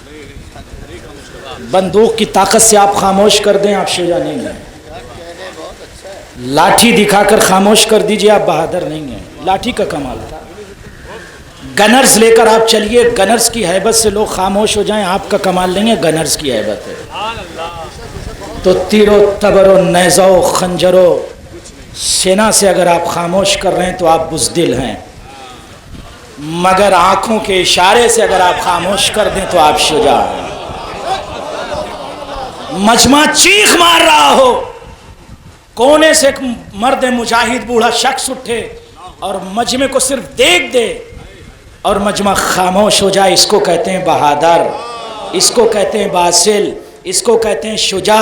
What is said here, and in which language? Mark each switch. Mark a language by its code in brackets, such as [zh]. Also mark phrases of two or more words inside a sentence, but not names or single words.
[ur] بندوق کی طاقت سے آپ خاموش کر دیں, آپ شجاع نہیں ہیں. لاٹھی دکھا کر خاموش کر دیجئے, آپ بہادر نہیں ہیں. لاٹھی کا کمال تھا, گنرز لے کر آپ چلیے, گنرز کی ہیبت سے لوگ خاموش ہو جائیں, آپ کا کمال نہیں ہے, گنرز کی ہیبت ہے. تو تیر و تبر و نیزہ و خنجر و سینا سے اگر آپ خاموش کر رہے ہیں تو آپ بزدل ہیں, مگر آنکھوں کے اشارے سے اگر آپ خاموش کر دیں تو آپ شجاع ہیں. مجمع چیخ مار رہا ہو, کونے سے ایک مرد مجاہد بوڑھا شخص اٹھے اور مجمع کو صرف دیکھ دے اور مجمع خاموش ہو جائے, اس کو کہتے ہیں بہادر, اس کو کہتے ہیں باسل, اس کو کہتے ہیں شجاع.